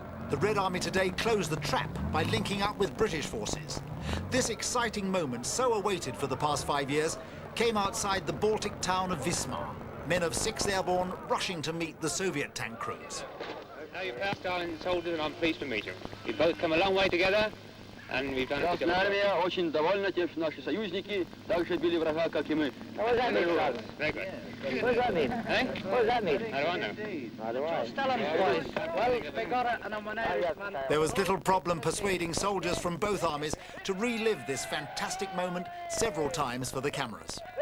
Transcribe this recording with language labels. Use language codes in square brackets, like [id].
[en] The Red Army today closed the trap by linking up with British forces. This exciting moment, so awaited for the past 5 years, came outside the Baltic town of Wismar. Men of 6th Airborne rushing to meet the Soviet tank crews. Now you're past Stalin soldiers, and I'm pleased to meet you. We've both come a long way together, and we've done it together. [ru] Армия очень довольна, те наши союзники также били врага, как и мы. [en] What does that mean, Charles? Very good. What does that mean? Eh? What does that mean? How do I know? How do I? Stalin's voice. Well, they got it, and I'm an Irishman. There was little problem persuading soldiers from both armies to relive this fantastic moment several times for the cameras.